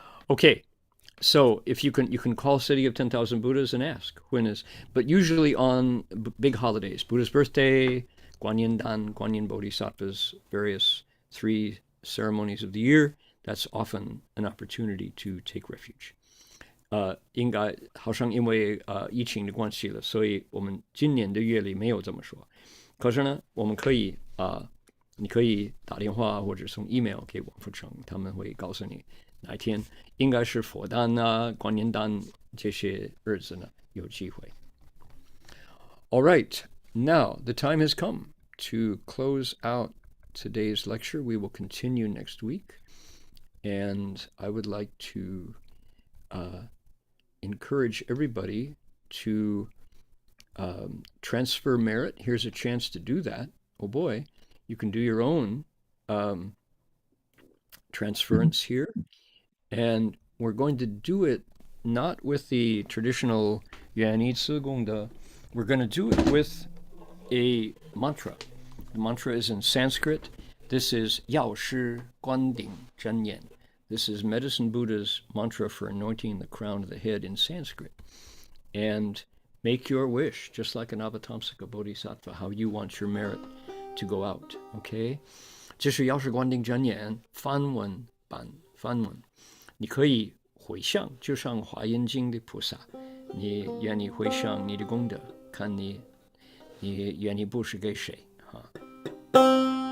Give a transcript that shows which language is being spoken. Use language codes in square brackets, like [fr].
[en] Okay, so if you can call City of 10,000 Buddhas and ask when is, but usually on big holidays, Buddha's birthday, Guanyin Dan, Guanyin Bodhisattva's various 3 ceremonies of the year, that's often an opportunity to take refuge. [zh] 应该好像因为疫情的关系了，所以我们今年的月历没有这么说。可是呢，我们可以你可以打电话或者送 email 给王福成，他们会告诉你哪一天应该是佛诞啊、观音诞这些日子呢有机会。 [en] All right, now the time has come to close out today's lecture. We will continue next week, and I would like to encourage everybody to transfer merit. Here's a chance to do that. Oh boy, you can do your own transference here. And we're going to do it not with the traditional Yuan Zi Gong De. We're going to do it with a mantra. The mantra is in Sanskrit. This is Yao Shi Guan Ding Zhen Yan. This is Medicine Buddha's mantra for anointing the crown of the head in Sanskrit. And make your wish, just like an Avatamsaka Bodhisattva, how you want your merit to go out. Okay? [zh] 这是药师观定真言梵文版梵文，你可以回向，就像华严经的菩萨，你愿意回向你的功德，看你愿意布施给谁哈。